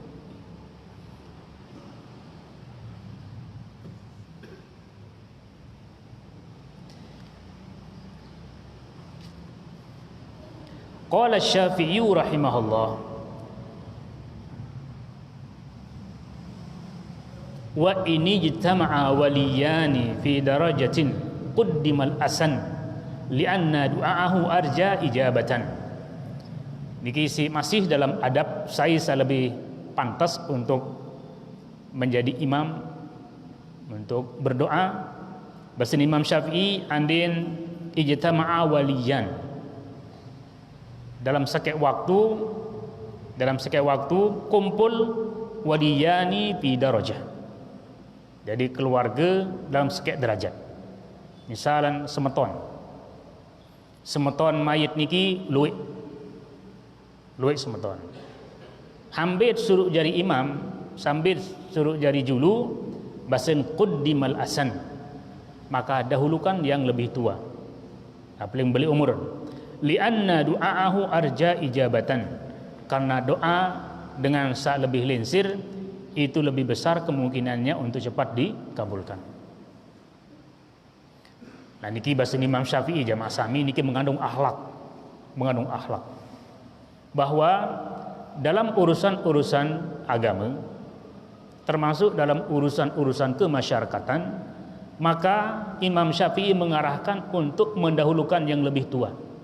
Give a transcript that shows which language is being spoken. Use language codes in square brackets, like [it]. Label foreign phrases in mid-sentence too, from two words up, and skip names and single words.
[ar] قال الشافعي رحمه الله وإن اجتمع وليان في درجة قدم الأسن لأن دعاءه أرجى إجابة. [id] Niki masih dalam adab saya lebih pantas untuk menjadi imam untuk berdoa. Bahasa Imam Syafi'i andin [ar] اجتمع وليان. [id] Dalam sekek waktu kumpul [ar] وليان في درجة. [id] Jadi keluarga dalam sekek derajat. [sas] Misalan semeton mayit niki luwih semeton. Hampir suruh jadi imam, sambil suruh jadi julu, basen [ar] قدم الأسن. [id] Maka dahulukan yang lebih tua. [sas] Paling beli umur. [ar] لأن دعاءه أرجى إجابة. [id] Karena doa dengan lebih linsir itu lebih besar kemungkinannya untuk cepat dikabulkan. Nah niki bahasa Imam Syafi'i jamaah [sas] sami niki [id] mengandung akhlak, bahwa dalam urusan-urusan agama, termasuk dalam urusan-urusan kemasyarakatan, maka Imam Syafi'i mengarahkan untuk mendahulukan yang lebih tua.